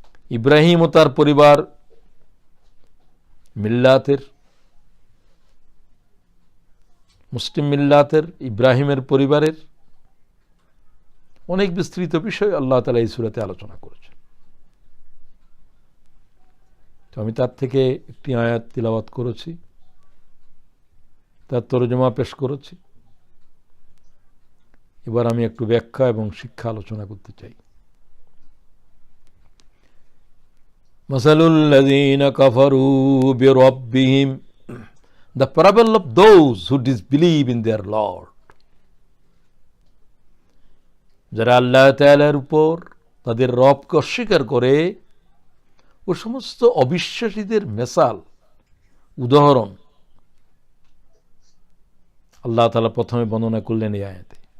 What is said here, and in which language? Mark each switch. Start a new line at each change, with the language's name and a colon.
Bangla: ইব্রাহিম ও তার পরিবার মিল্লাতের, মুসলিম মিল্লাতের, ইব্রাহিমের পরিবারের অনেক বিস্তৃত বিষয় আল্লাহ তাআলা এই সূরাতে আলোচনা করেছেন। তো আমি তার থেকে একটি আয়াত তিলাওয়াত করেছি, তার তরজমা পেশ করেছি। এবার আমি একটু ব্যাখ্যা এবং শিক্ষা আলোচনা করতে চাই।
Arabic: মাসালুল্লাযীনা কাফারু বিরাব্বিহিম,
English: the parable of those who disbelieve in their Lord.
Bangla: যারা আল্লাহ তাআলার উপর তাদের রবকে অস্বীকার করে, ও সমস্ত অবিশ্বাসীদের মেসাল, উদাহরণ আল্লাহ তাআলা প্রথমে বর্ণনা করলেন এই আয়াতে।